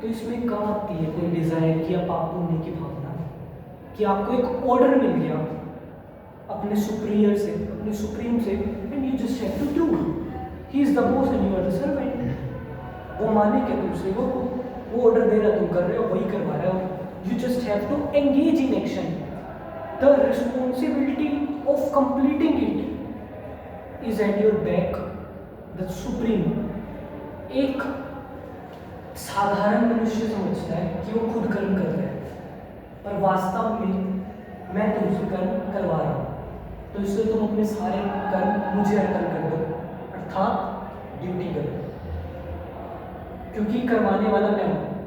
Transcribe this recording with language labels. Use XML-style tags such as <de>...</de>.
<hi>तो इसमें कहाँ आती है कोई डिजायर की या पाप पुण्य की भावना, कि आपको एक ऑर्डर मिल गया अपने सुप्रियर से, अपने सुप्रीम से,</hi> <en>And you just have to do, he is the boss and you are the servant.</en> <hi>वो माने क्या तुमसे, वो ऑर्डर दे रहा, तुम कर रहे हो, वही करवा रहे हो।</hi> <en>You just have to engage in action. The responsibility of completing it is at your back. The supreme.</en> <hi>एक साधारण मनुष्य समझता है कि वो खुद कर्म कर रहा है, पर वास्तव में मैं तुमसे कर्म करवा रहा हूँ, तो इसलिए तुम अपने सारे कर्म मुझे अर्पण कर दो, अर्थात ड्यूटी करो, क्योंकि करवाने वाला मैं हूँ।</hi>